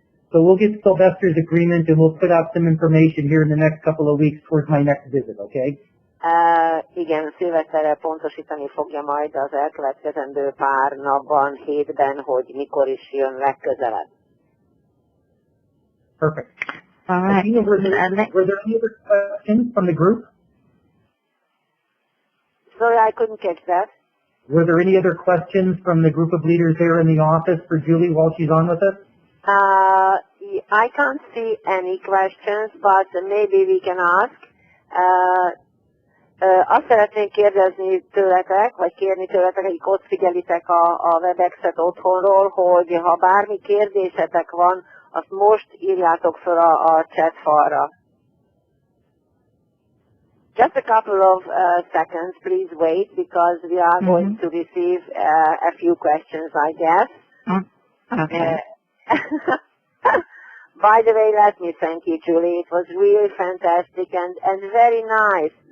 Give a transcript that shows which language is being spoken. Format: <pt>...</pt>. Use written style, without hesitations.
<en>So we'll get Sylvester's agreement and we'll put out some information here in the next couple of weeks towards my next visit, okay?</en> <hu>Igen, Szilveszterrel pontosítani fogja majd az elkövetkezendő pár napban, hétben, hogy mikor is jön legközelebb.</hu> <en>Perfect. All right. Were there any other questions from the group? Sorry, I couldn't catch that. Were there any other questions from the group of leaders there in the office for Julie while she's on with us? I can't see any questions, but maybe we can ask.</en> <hu>Azt szeretnék kérdezni tőletek, vagy kérni tőletek, akik ott figyelitek a WebEx-et otthonról, hogy ha bármi kérdésetek van, azt most írjátok fel a chat falra.</hu> <en>Just a couple of seconds, please wait, because we are going to receive a few questions, I guess. Okay. By the way, let me thank you, Julie. It was really fantastic and very nice.</en>